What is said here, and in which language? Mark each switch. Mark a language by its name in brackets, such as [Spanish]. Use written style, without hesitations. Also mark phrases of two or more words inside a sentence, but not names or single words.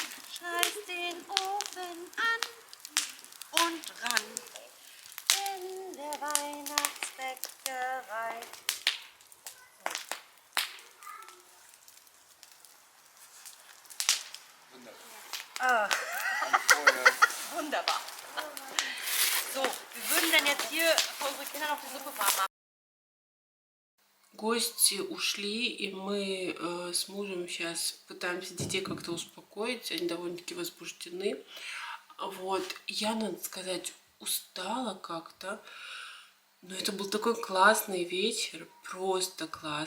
[German] Schmeiß den Ofen an und ran in der Weihnachtsbäckerei. Ah. Wunderbar. So, wir würden dann jetzt hier für unsere Kinder noch die Suppe warm machen. [Russian] Гости ушли, и мы с мужем сейчас пытаемся детей как-то успокоить. Они довольно-таки возбуждены. Вот, я, надо сказать, устала как-то. Но это был такой классный вечер, просто класс.